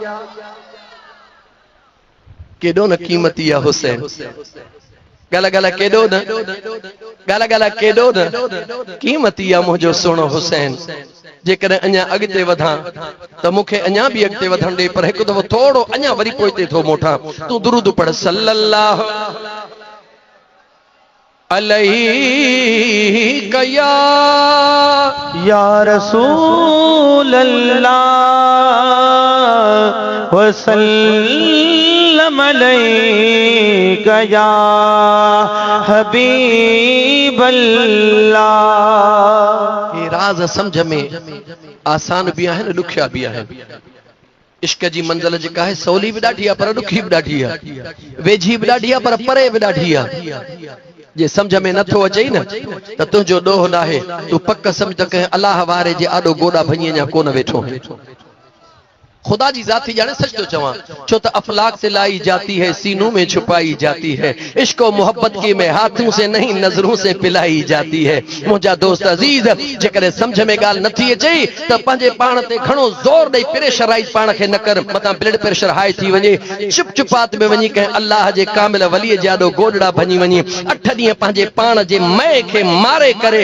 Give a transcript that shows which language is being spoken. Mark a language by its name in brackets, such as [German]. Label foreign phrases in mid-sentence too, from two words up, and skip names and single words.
[Sindhi] केॾो न क़ीमती आहे हुसैन। ॻाल्हि केॾो न, ॻाल्हि केॾो न क़ीमती आहे मुंहिंजो सुहिणो हुसैन। जेकॾहिं अञा अॻिते वधां त मूंखे अञा बि अॻिते वधण ॾे, पर हिकु दफ़ो थोरो अञा वरी पोइ थो मोटां। तूं दुरूद पढ़ [Arabic] صلى الله عليه يا رسول الله وسلم عليك يا حبيب الله. [Urdu] یہ راز سمجھ میں آسان بھی [Sindhi] आहिनि, ॾुखिया भी आहिनि। इश्क जी मंज़िल जेका आहे सवली बि ॾाढी आहे, पर ॾुखी बि ॾाढी आहे, वेझी बि ॾाढी आहे, पर परे बि ॾाढी आहे। जे समझ में नथो अचई न त तुंहिंजो ॾोह न आहे, तूं पक समझ त कंहिं अलाह वारे जे आॾो गोॾा भञी अञा कोन वेठो। खुदा जी जाती जाने, सच तो चवां, छो तो [Urdu] افلاک سے لائی جاتی ہے، سینوں میں چھپائی جاتی ہے. عشق اور محبت کی مے ہاتھوں سے نہیں نظروں سے پلائی جاتی ہے. [Sindhi] मुझा दोस्त अजीज, जेकर समझ में गाल नथी अचे त पंहिंजे पाण ते घणो ज़ोर ॾेई प्रेशराइज पाण खे न कर, मतां [English] blood pressure [Sindhi] हाई थी वञे, चुप चुपात में वञी कंहिं अल्लाह जे कामिल वलीअ जे आॾो गोॾड़ा भञी वञी 8 ॾींहं पंहिंजे पाण जे मए खे मारे करे।